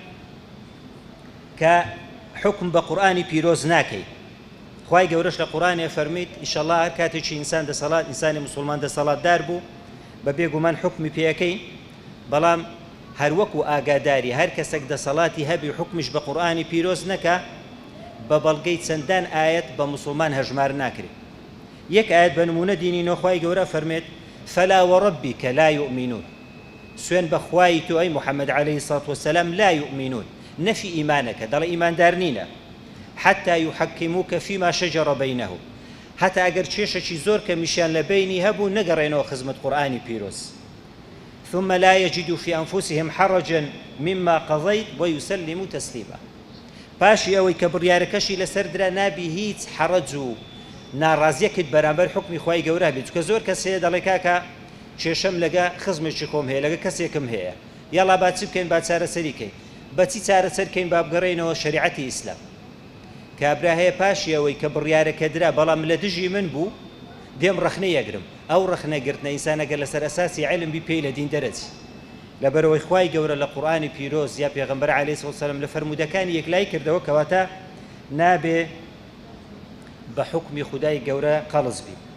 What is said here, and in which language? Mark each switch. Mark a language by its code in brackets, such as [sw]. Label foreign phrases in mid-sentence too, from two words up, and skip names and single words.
[ckb] کە حکم بە قورئانی پیرۆز ناکەی خوای گەورەش لە قورئانێ فەرمیت ئینشەڵڵا هەر کاتێکی ئینسان دەسەڵات ئینسانی موسڵمان دەسەڵاتدار بوو بە بێگومان حکمی پێەکەی بەڵام هەر وەکو ئاگاداری هەر کەسێک دەسەڵاتی هەبی حکمیش بە قورئانی پیرۆز نەکە بە بەڵگەی چەندان ئاەت بە موسڵمان هەژمار ناکرێت یەک ئاەت بە نمونە دینینەوە خوای گەورە فەرمێت [ar] فلا وربك لا يؤمنون [ckb] سوێن بە خوای تۆ ئەی محەممەد [ar] عليه الصلاة والسلام لا يؤمنون [ckb] نەفی ئیمانەکە دەڵێ ئیماندار نینە [ar] حتى يحكموك فيما شجر بينهم [ckb] حتى ئەگەر کێشێکی زۆر کە میشیان لە بینی هەبوو نەگەڕێنەوە خزمەت قورئانی پیرۆز [ar] ثم لا يجدوا في أنفسهم حرجا مما قضيت ويسلموا تسليما [ckb] پاشی ئەوەی کە بڕیارەکەشی لەسەر درا نابی هیچ حەرەج و ناڕازیەکت بەرامبەر حکمی خوای گەورە بێت چونکە زۆر کەسەیە دەڵێ کاکە کێشەم لەگە خزمێکی خۆم هەیە لەگە کەسێکم هەیە یاڵا با چی بکەین با چارەسەریکەین بەچی چارەسەرکەین با بگەڕێنەوە شەریعەتی ئیسلام کابرا هەیە پاشی ئەوەی کە بڕیارەکە درا بەڵام لە دژی من بوو دێم ڕەخنە یەگرم ئەو ڕەخنەگرتنە ئینسانەگە لەسەر ئەساسی عیلم بی پێی لە دین دەرەچی لەبەرەوەی خوای گەورە لە قورئانی پیرۆز یا پێغەمبەر [ar] عەلەیهی سڵاو وسەلام [ckb] لە فەرمودەکانی یەکلای کردەوە کەواتە نابێ بە حکمی خودای گەورە قەڵز بی